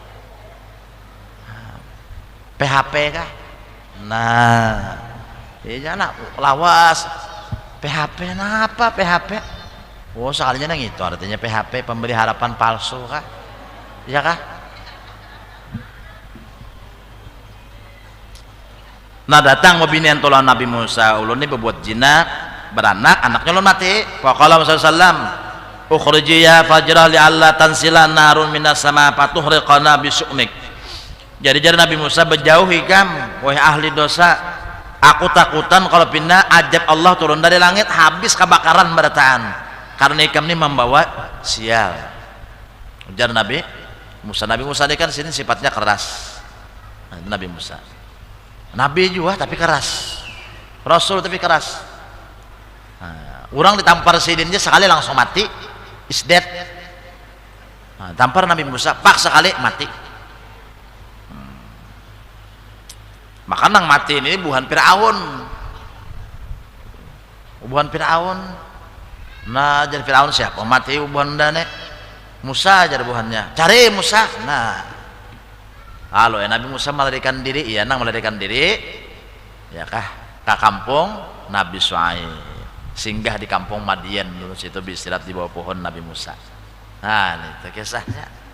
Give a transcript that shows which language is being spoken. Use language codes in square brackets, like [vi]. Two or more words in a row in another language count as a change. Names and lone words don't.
[bjn] PHP kah nah iya nak lawas PHP apa PHP oh sekalinya nang itu artinya PHP pemberi harapan palsu kah iya kah nah datang mabinian tolong Nabi Musa ulun ini berbuat zina beranak anaknya ulun mati [ar] فقال موسى سلام اخرجي يا فاجرة لئلا تنزل نار من السماء فتحرقنا بشؤمك [bjn] jadi Nabi Musa berjauhi kam wahai ahli dosa aku takutan kalau pindah ajab Allah turun dari langit habis kebakaran berataan karena ikam ini membawa sial ujar Nabi Musa ini kan sini sifatnya keras nah, Nabi Musa Nabi juga tapi keras Rasul tapi keras nah, orang ditampar sidinnya sekali langsung mati [en] is dead [bjn] nah, tampar Nabi Musa pak sekali mati maka nang mati ini buhan Fir'aun nah jadi Fir'aun siapa mati buhan dane Musa jadi buhannya cari Musa nah halo ya Nabi Musa melarikan diri iya nang melarikan diri ya kah ke kampung Nabi Syuaib singgah di kampung Madian dulu situ beristirahat di bawah pohon Nabi Musa nah itu kisahnya